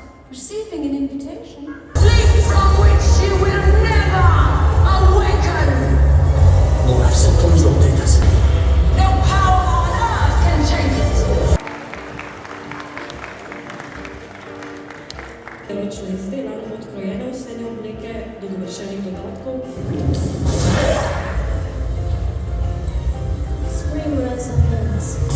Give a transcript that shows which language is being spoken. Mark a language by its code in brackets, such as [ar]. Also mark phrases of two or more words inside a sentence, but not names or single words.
[en] receiving an invitation. Sleep from which you will never awaken. No, I said please don't take us. No power on earth can change it. [sl] Ročne izdelane odkrojene osebne obleke do dovršenih dodatkov. [en] Spring resonance.